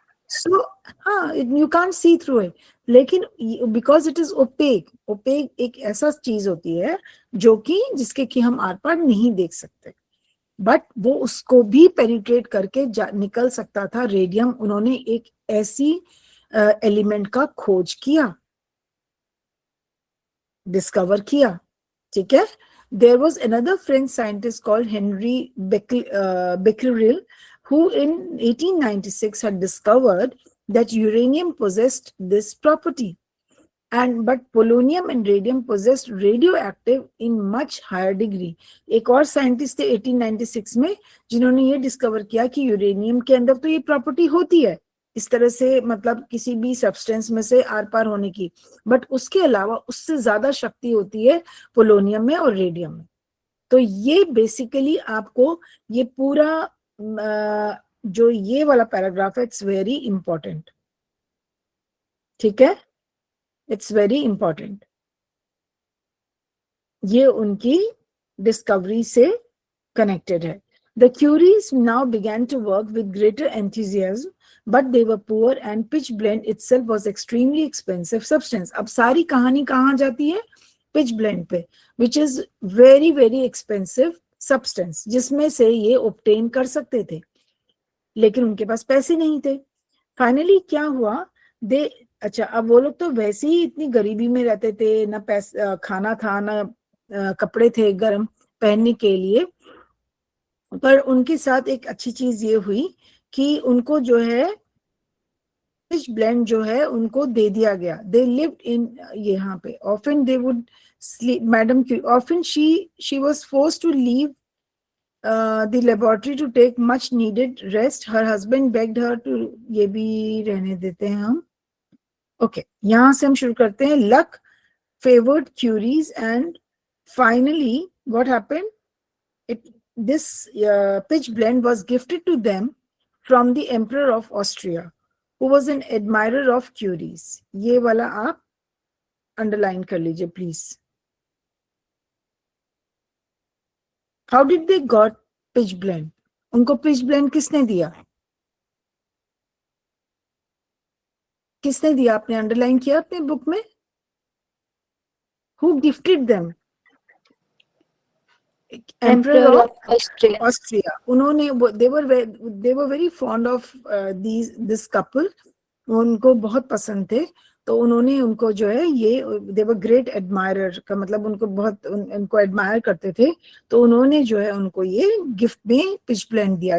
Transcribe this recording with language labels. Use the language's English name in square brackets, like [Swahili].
[Hindi] सो हाँ, [English] You can't see through it. [Hindi] लेकिन [English] because it is OPEC, [Hindi] OPEC एक ऐसा चीज होती है जो कि जिसके कि हम आर पार नहीं देख सकते, बट वो उसको भी पेनिट्रेट करके निकल सकता था. रेडियम, उन्होंने एक ऐसी एलिमेंट का खोज किया, डिस्कवर किया. ठीक है. [English] There was another French scientist called Henri Becquerel, who in 1896 had discovered that uranium possessed this property, but polonium and radium possessed radioactive in much higher degree. [Hindi] एक और साइंटिस्ट थे 1896 में जिन्होंने ये डिस्कवर किया कि यूरेनियम के अंदर तो ये प्रॉपर्टी होती है इस तरह से, मतलब किसी भी सब्सटेंस में से आर पार होने की, बट उसके अलावा उससे ज्यादा शक्ति होती है पोलोनियम में और रेडियम में. तो ये बेसिकली आपको ये पूरा जो ये वाला पैराग्राफ है, [English] It's very important. [Hindi] ठीक है, [English] It's very important. [Hindi] ये उनकी डिस्कवरी से कनेक्टेड है. [English] The Curies now began to work with greater enthusiasm, but they were poor and pitch blende itself was extremely expensive substance. [Hindi] अब सारी कहानी कहाँ जाती है? pitch blende पे, [English] which is very very expensive substance, [Hindi] जिसमें से ये obtain कर सकते थे, लेकिन उनके पास पैसे नहीं थे. फाइनली क्या हुआ? अच्छा, अब वो लोग तो वैसे ही इतनी गरीबी में रहते थे, ना पैसा खाना था, ना कपड़े थे गर्म पहनने के लिए, पर उनके साथ एक अच्छी चीज ये हुई कि उनको जो है पिच ब्लेंड जो है उनको दे दिया गया. [English] they lived in [Hindi] यहाँ पे. [English] Often they would sleep. Madam often she was forced to leave the laboratory to take much needed rest. Her husband begged her to. [Hindi] ये भी रहने देते हैं हम. [English] okay, [Hindi] यहाँ से हम शुरू करते हैं. [English] Luck favoured Curies and finally what happened? This pitch blende was gifted to them from the Emperor of Austria, who was an admirer of Curie's. [Hindi] ये वाला आप underline कर लीजिए please. [English] How did they got pitch blende? [Hindi] उनको pitch blende किसने दिया? किसने दिया? आपने underline किया अपने बुक में? [English] Who gifted them? Emperor of Austria. [Hindi] उन्होंने [English] they were very fond of this couple. [Hindi] उनको बहुत पसंद थे, तो उन्होंने उनको जो है ये [English] they were great admirer [Hindi] का मतलब उनको बहुत उनको admire करते थे, तो उन्होंने जो है उनको ये गिफ्ट में pitch blende दिया.